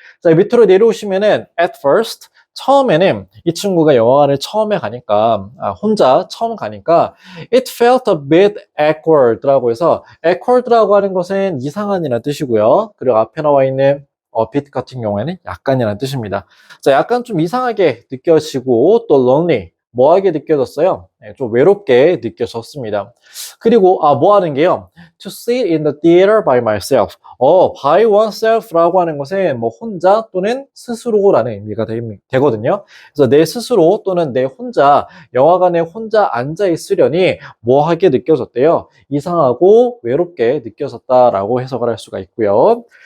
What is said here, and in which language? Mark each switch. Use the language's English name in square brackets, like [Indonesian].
[Korean] 자, 밑으로 내려오시면은 at first 처음에는 이 친구가 영화관을 처음에 가니까 혼자 처음 가니까 [English] it felt a bit awkward [Korean] 라고 해서 awkward라고 하는 것은 이상한이라는 뜻이고요. 그리고 앞에 나와 있는 bit 같은 경우에는 약간이라는 뜻입니다. 자, 약간 좀 이상하게 느껴지고 또 lonely 뭐하게 느껴졌어요? 네, 좀 외롭게 느껴졌습니다. 그리고 뭐 하는 게요? [English] To sit in the theater by myself. [Korean] by oneself라고 하는 것은 뭐 혼자 또는 스스로라는 의미가 되거든요. 그래서 내 스스로 또는 내 혼자 영화관에 혼자 앉아 있으려니 뭐하게 느껴졌대요. 이상하고 외롭게 느껴졌다라고 해석을 할 수가 있고요.